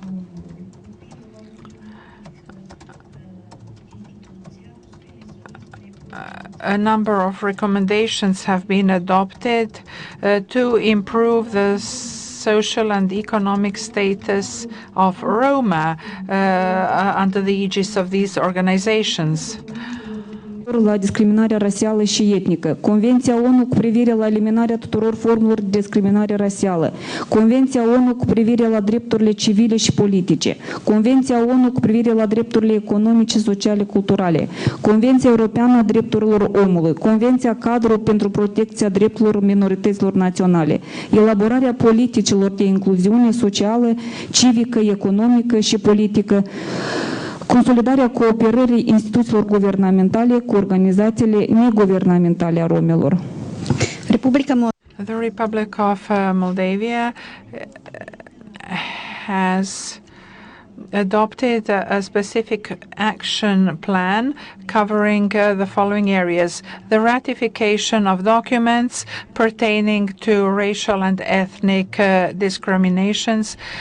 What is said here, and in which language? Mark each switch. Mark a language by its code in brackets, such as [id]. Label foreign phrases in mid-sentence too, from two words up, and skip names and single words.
[en] A number of recommendations have been adopted to improve the social and economic status of Roma under the aegis of these organizations. [ro] La discriminarea rasială și etnică, Convenția ONU cu privire la eliminarea tuturor formelor de discriminare rasială, Convenția ONU cu privire la drepturile civile și politice, Convenția ONU cu privire la drepturile economice, sociale, culturale, Convenția Europeană a Drepturilor Omului, Convenția Cadru pentru protecția drepturilor minorităților naționale, elaborarea politicilor de incluziune socială, civică, economică și politică, consolidarea cooperării instituțiilor guvernamentale cu organizațiile neguvernamentale a romilor. [en] The Republic of Moldavia has adopted a specific action plan covering the following areas: the ratification of documents pertaining to racial and ethnic discriminations,